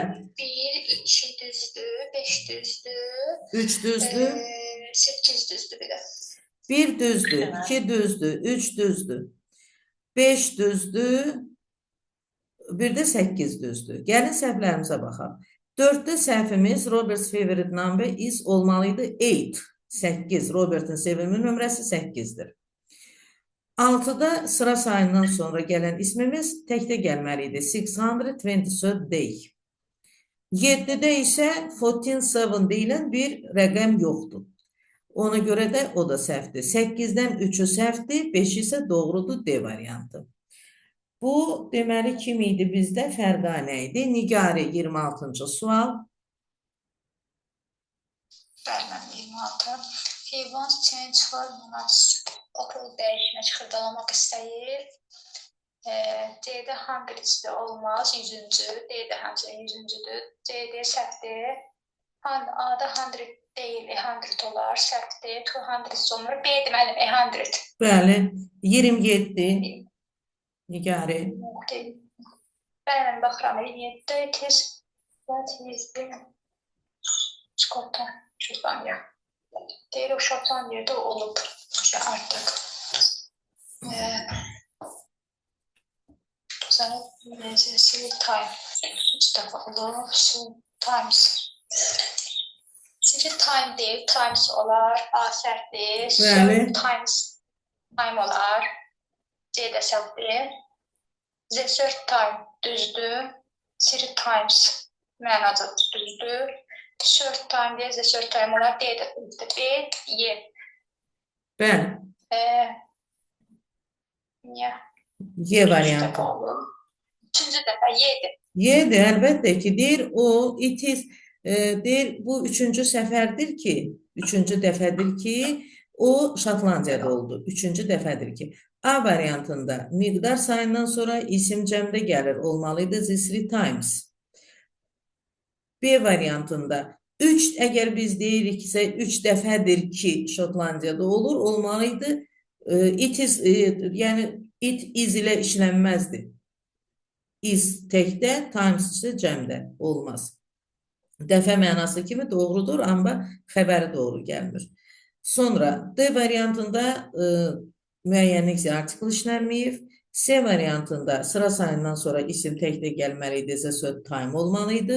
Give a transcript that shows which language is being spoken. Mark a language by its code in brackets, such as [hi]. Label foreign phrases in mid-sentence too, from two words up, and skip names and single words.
[az] 1, 2 düzdür, 5 düzdür, 3 düzdür, 8 düzdür bir də. 1 düzdür, 2 düzdür, 3 düzdür, 5 düzdür, bir də 8 düzdür. Gəlin səhvlərimizə baxaq. 4də səhvimiz [en] Robert's favorite number is [az] olmalıydı 8. 8. Robert'in sevimli nömrəsi 8'dir. 6'da sıra sayından sonra gələn ismimiz təkdə gəlməliydi. [en] 627 day. [az] 7'də isə 147 deyilən bir rəqəm yoxdur. Ona görə də o da səhvdir. 8-dən 3'ü səhvdir, 5 isə doğrudur D variantı. Bu deməli kim idi bizdə? Fərqanə idi. Nigari 26-cı sual. Bərmən 26. [en] He wants to change formulas. [az] Okul dəyişmək, xırdalamaq istəyir. D-də 100-də olmaz, 100-cü. D-də həmçinin 100-cüdür. C-də səhvdir. A-da 100 deyil, 100 olar, səhvdir. 200 olmur. B deməli 100. Bəli, 27. Nigari. Bərmən baxıram, 27. [en] It is what is been Şotlandiya. [az] Deyir, o Şotlandiyada olub artıq. Necəsi time. Times. Sizce time deyil, times olar, A səhvdir. Bəli. Times time olar. C də səhvdir. [en] The third time [az] düzdür. [en] 3 times [az] mənada düzdür. [en] Third time [az] deyə [en] the third time [az] olar. D də düzdür. B, Y. Bəli, Niyə? Y variantı. Üçüncü dəfə Y'dir. Y'dir, əlbəttə ki, deyir o, [en] it is, [az] deyir bu üçüncü səfərdir ki, üçüncü dəfədir ki, o Şotlandiyada oldu. Üçüncü dəfədir ki. A variantında miqdar sayından sonra isim cəmdə gəlir, olmalıydı [en] three times. [az] B variantında 3, əgər biz deyiriksə 3 dəfədir ki, Şotlandiyada olur, olmalıydı. [en] It is, [az] yəni [en] it is [az] ilə işlənməzdi. Is təkdə, times isə cəmdə olmaz. Dəfə mənası kimi doğrudur, amma xəbəri doğru gəlmir. Sonra D variantında müəyyənlik artikl işlənməyib. C variantında sıra sayından sonra isim təkdə gəlməli idi, söz time olmalı idi.